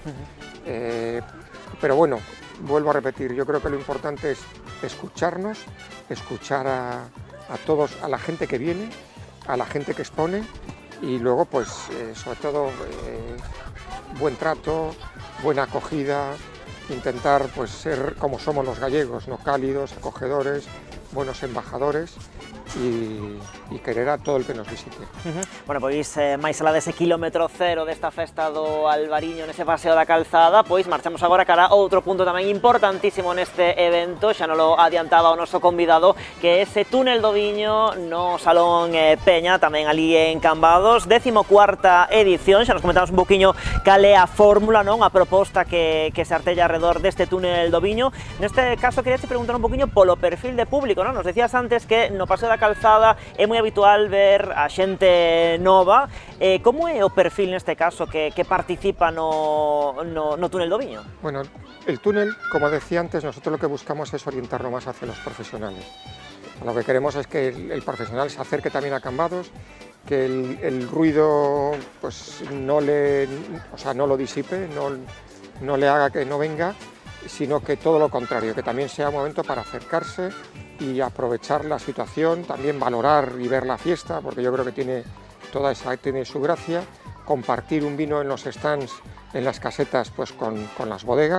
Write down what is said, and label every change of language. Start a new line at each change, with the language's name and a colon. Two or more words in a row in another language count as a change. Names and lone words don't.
Spanish: Pero bueno, vuelvo a repetir, yo creo que lo importante es escucharnos, escuchar a todos, a la gente que viene, a la gente que expone, y luego pues sobre todo buen trato, buena acogida, intentar pues ser como somos los gallegos, ¿no? Cálidos, acogedores, buenos embajadores, e querer a todo el que nos visite.
Galician: Bueno, pois máis alá dese kilómetro cero desta festa do Albariño nese paseo da calzada, pois marchamos agora cara a outro punto tamén importantísimo neste evento, xa nos lo adiantaba o noso convidado, que é ese túnel do Viño no Salón Peña, tamén ali en Cambados, 14ª edición. Xa nos comentamos un poquinho cal é a fórmula, non, a proposta que se artella alrededor deste túnel do Viño. Neste caso quería te preguntar un poquinho polo perfil de público, non? Nos decías antes que no paseo da calzada é moi habitual ver a xente nova. Como é o perfil neste caso que participa no túnel do Viño?
Spanish: Bueno, el túnel, como decía antes, nosotros lo que buscamos es orientarlo más hacia los profesionales. Lo que queremos es que el profesional se acerque también a Cambados, que el ruido pues no lo disipe, no le haga que no venga, sino que todo lo contrario, que también sea un momento para acercarse y aprovechar la situación, también valorar y ver la fiesta, porque yo creo que tiene su gracia, compartir un vino en los stands, en las casetas, pues con las bodegas.